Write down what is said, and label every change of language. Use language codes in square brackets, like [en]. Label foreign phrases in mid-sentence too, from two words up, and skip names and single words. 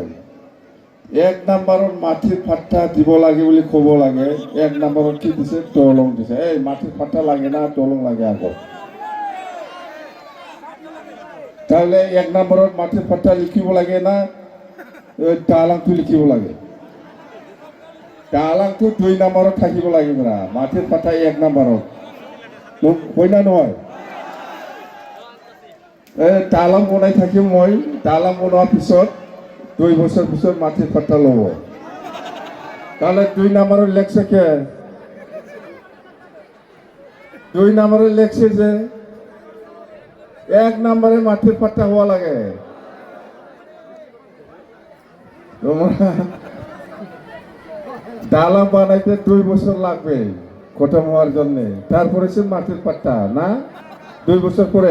[as] 1 নম্বৰত মাটিৰ পাট্টা দিব লাগে বুলি ক'ব লাগে, 1 নম্বৰত কি দিছে? দলং দিছে। এই মাটির পাট্টা লাগে না দলং লাগে আগত? তাহলে 1 নম্বৰত মাটির পাট্টা লিখিব লাগে না তালাংটো লিখিব লাগে? তালাংটো 2 নম্বৰত থাকিব লাগিব না, মাটির পাট্টা 1 নম্বৰত হয় না নহয়? তালাং বনাই থাকিম মই, তালাং বনোৱাৰ পিছত 2 বছৰ পিছত মাটির পাট্টা ল'ব। [bn] তাহলে 2 নম্বৰত লেখছে কে? 2 নম্বরে লেখছে যে 1 নম্বরে মাটির পাট্টা হওয়া লাগে। দালাং বানাইতে 2 বছর লাগবে খতম হওয়ার জন্য, তারপরে সে মাটির পাট্টা না 2 বছর পরে।